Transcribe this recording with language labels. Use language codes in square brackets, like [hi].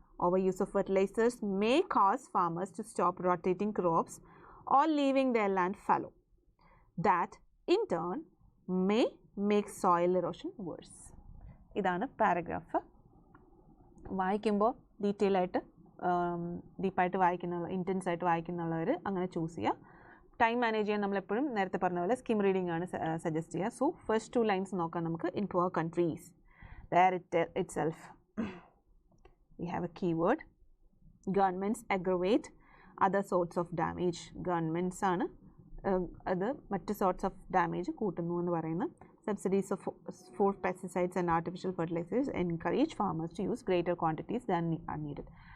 [en] Overuse of fertilizers may cause farmers to stop rotating crops or leaving their land fallow. That, in turn, may make soil erosion worse. [ml] ഇതാണ് paragraph. വായിക്കുമ്പോൾ detail ആയിട്ട് ഡീപ്പായിട്ട് വായിക്കുന്ന intense ആയിട്ട് വായിക്കുന്നുള്ളവർ അങ്ങനെ choose ചെയ്യുക. Time manage ചെയ്യാൻ നമ്മളെപ്പോഴും നേരത്തെ പറഞ്ഞ പോലെ സ്കിം റീഡിംഗ് ആണ് സജസ്റ്റ് ചെയ്യുക. [en] so first 2 lines [ml] നോക്കാം നമുക്ക്. [en] In poor countries there itself we have a keyword. Governments aggravate other sorts of damage. [ml] Governments ആണ് അത് മറ്റ് [en] sorts of damage [ml] കൂട്ടുന്നു എന്ന് പറയുന്നത്. [en] Subsidies for pesticides and artificial fertilizers encourage farmers to use greater quantities than are needed.